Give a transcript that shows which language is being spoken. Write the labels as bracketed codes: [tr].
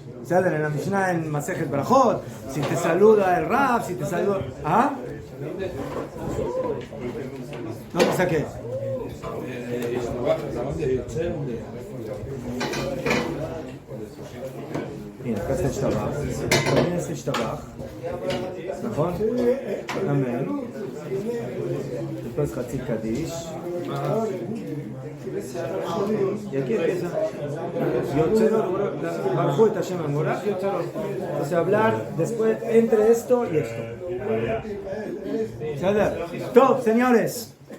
[es] O sea, en la Mishnah en Masejet Brajot, si te saluda el Rab, si te saluda... ¿Ah? No te saqué. Mira, acá está Ishtabach. También está Ishtabach. [he] נכון? אמן. [es] después חצי קדיש. [he] יגיד איזה. יוצרו, ברכו את השם המבורך, יוצרו. [es] O sea, hablar después entre esto y esto. טוב, señores.